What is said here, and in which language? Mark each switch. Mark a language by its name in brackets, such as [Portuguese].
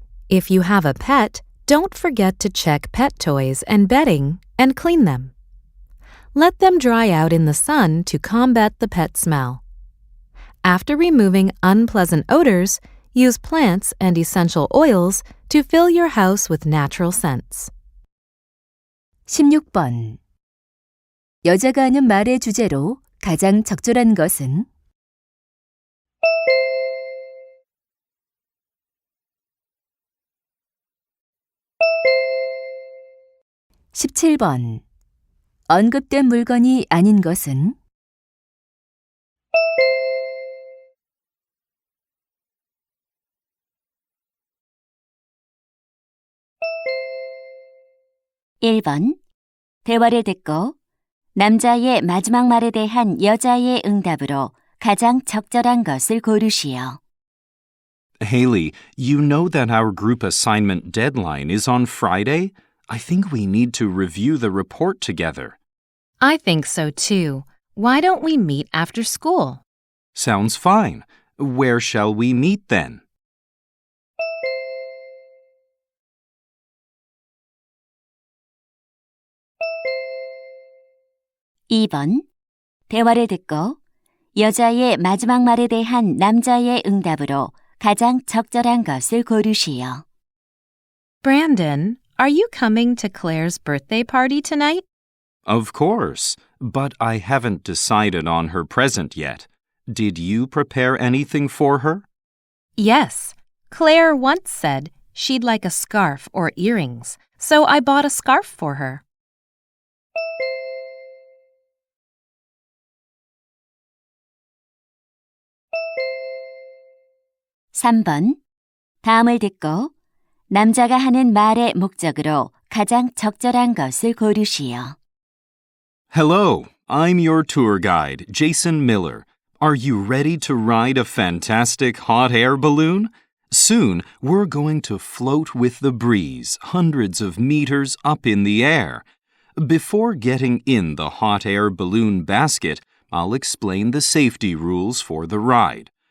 [English] If you have a pet, don't forget to check pet toys and bedding and clean them. Let them dry out in the sun to combat the pet smell. After removing unpleasant odors, use plants and essential oils to fill your house with natural scents. [Korean] 16번. 여자가 하는 말의 주제로 가장 적절한 것은? 17번. 언급된 물건이 아닌 것은? 1번. 대화를 듣고 남자의 마지막 말에 대한 여자의 응답으로 가장 적절한 것을 고르시오. [English] Haley, you know that our group assignment deadline is on Friday? I think we need to review the report together. I think so too. Why don't we meet after school? Sounds fine. Where shall we meet then? [Korean] 2번. 대화를 듣고 여자의 마지막 말에 대한 남자의 응답으로 가장 적절한 것을 고르시오. [English] Brandon, are you coming to Claire's birthday party tonight? Of course, but I haven't decided on her present yet. Did you prepare anything for her? Yes. Claire once said she'd like a scarf or earrings, so I bought a scarf for her. [Korean] 3번. 다음을 듣고 남자가 하는 말의 목적으로 가장 적절한 것을 고르시오. [English] Hello, I'm your tour guide, Jason Miller. Are you ready to ride a fantastic hot air balloon? Soon, we're going to float with the breeze, hundreds of meters up in the air. Before getting in the hot air balloon basket, I'll explain the safety rules for the ride.